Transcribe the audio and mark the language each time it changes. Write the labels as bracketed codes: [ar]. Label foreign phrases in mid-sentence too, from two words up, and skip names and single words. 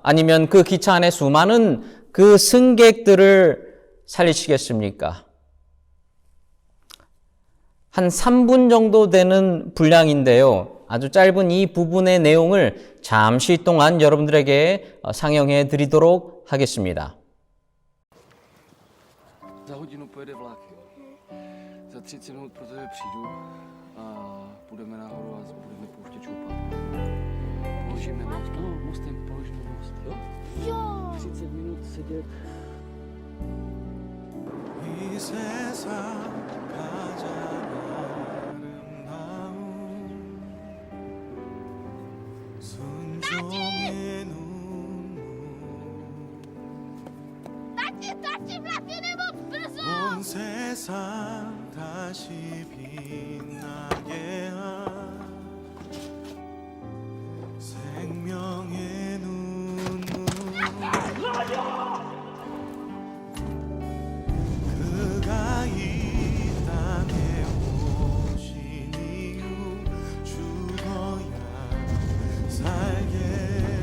[ko] 아니면 그 기차 안에 수많은 그 승객들을 살리시겠습니까? 한 3분 정도 되는 분량인데요. 아주 짧은 이 부분의 내용을 잠시 동안 여러분들에게 상영해 드리도록 하겠습니다. [cs] Za hodinu pojede vlak, jo. Za 30 minut pro tebe přijdu a půjdeme nahoru a budeme pouštět šoupat. Položíme most, no mostem položíme most, jo? Jo! 30 minut sedět. [ko] 이 세상 가장 아름다운 순종의 눈물 온 세상 다시 빛나게 한 생명의 눈물 그가 이 땅에 오신 이유 죽어야 살게